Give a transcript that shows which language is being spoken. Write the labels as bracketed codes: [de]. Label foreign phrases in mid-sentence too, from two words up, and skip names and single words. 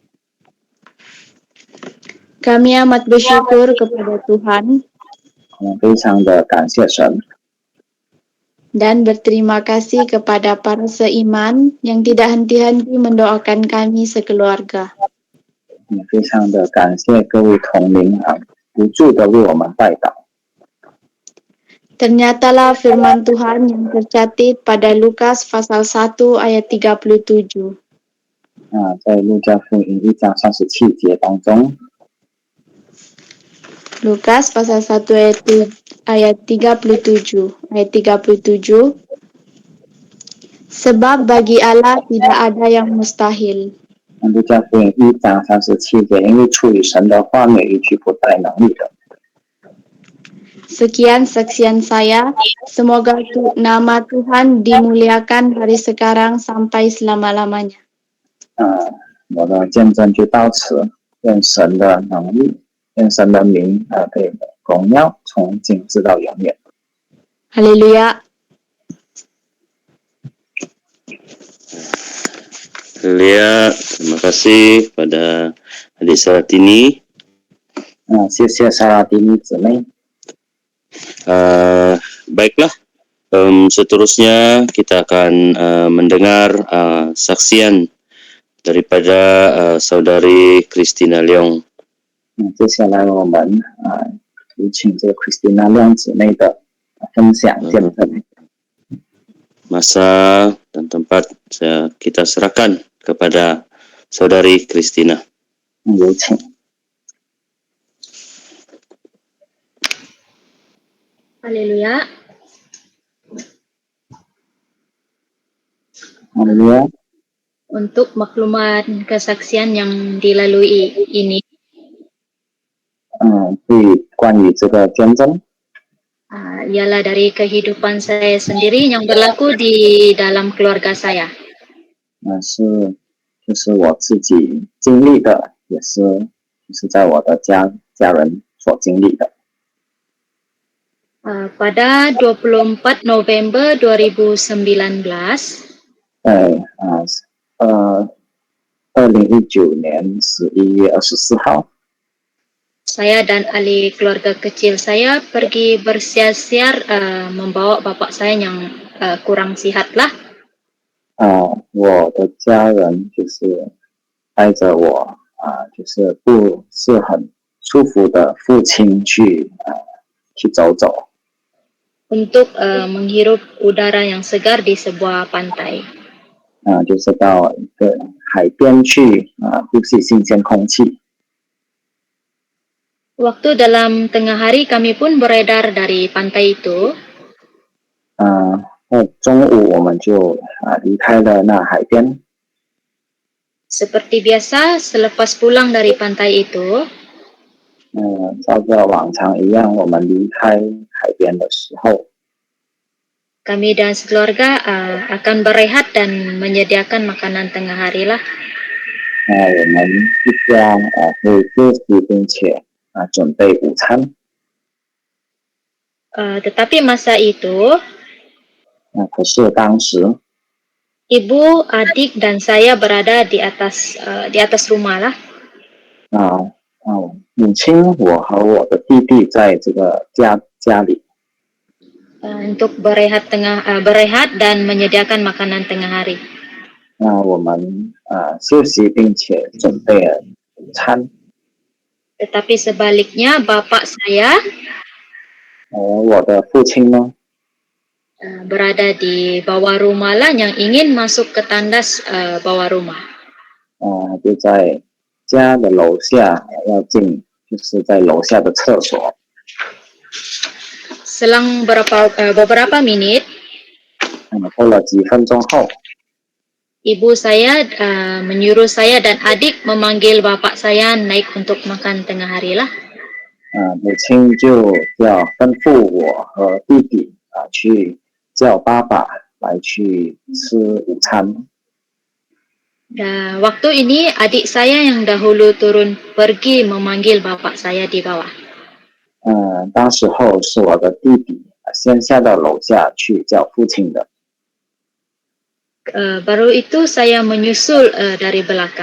[ms] Kami amat bersyukur kepada Tuhan [zh] 我们非常的感谢神， [ms] dan berterima kasih kepada para seiman yang tidak henti-henti mendoakan kami sekeluarga. [zh] 也非常的感谢各位同龄不住的为我们代祷。 [ms] Ternyatalah firman Tuhan yang tercatat pada Lukas pasal 1 ayat 37. 在路加福音1章37节当中， Lukas pasal 1 ayat 37. Ayat 37. Sebab bagi Allah tidak ada yang mustahil. [zh] 路加福音1章37节，因为出于神的话没有一句不带能力的。 [ms] Sekian saksian saya. Semoga nama Tuhan dimuliakan dari sekarang sampai selama-lamanya. [zh] 我的见证就到此，愿神的能力，愿神的名被荣耀，从今直到永远。 [ms] Haleluya. [zh] Haleluya. [ms] Terima kasih pada adik Saratini. [zh] 谢谢萨拉蒂尼姊妹。 [ms] Baiklah, seterusnya kita akan mendengar saksian daripada saudari Christina Leong. [zh] 接下来我们有请这个 Christina 亮姊妹的分享见证。 [ms] Masa dan tempat kita serahkan kepada saudari Christina. [zh] 有请。 [ms] Haleluya. [zh] Haleluya. [ms] Untuk maklumat kesaksian yang dilalui ini, [zh] 对关于这个见证， [ms] ialah dari kehidupan saya sendiri yang berlaku di dalam keluarga saya. [zh] 就是我自己经历的，也是就是在我的家人所经历的。 [ms] Pada 24 November 2019, [zh] 2019 年11月24号， [ms] saya dan ahli keluarga kecil saya pergi bersiar-siar membawa bapak saya yang kurang sihat lah. [zh] 我的家人就是带着我就是不是很舒服的父亲去走走。 [ms] Untuk menghirup udara yang segar di sebuah pantai. [zh] 就是到一个海边去呼吸新鲜空气。 [ms] Waktu dalam tengah hari kami pun beredar dari pantai itu. [zh] 中午我们就离开了那海边。 [ms] Seperti biasa, selepas pulang dari pantai itu, [zh] 照着往常一样，我们离开海边的时候， [ms] kami dan sekeluarga akan berehat dan menyediakan makanan tengah hari lah. [zh] 我们一家会休息并且准备午餐。 [ms] Tetapi masa itu, [zh] 可是当时 [ms] ibu, adik, dan saya berada di atas rumah lah. [zh] 母亲，我和我的弟弟在这个家里 [ms] untuk berehat dan menyediakan makanan tengah hari. [zh] 我们休息并且准备了午餐。 [ms] Tetapi sebaliknya, bapak saya [zh] 我的父亲呢， [ms] berada di bawah rumah lah yang ingin masuk ke tandas bawah rumah. [zh] 就在家的楼下要进，就是在楼下的厕所。 [ms] Selang beberapa menit, [zh] 过了几分钟后， [ms] ibu saya menyuruh saya dan adik memanggil bapak saya naik untuk makan tengah hari lah. [zh] 母亲就要吩咐我和弟弟去叫爸爸来去吃午餐。 [ms] Waktu ini adik saya yang dahulu turun pergi memanggil bapak saya di bawah. [zh] 当时候是我的弟弟先下到楼下去叫父亲的。 [ms] Baru itu saya menyusul dari belakang.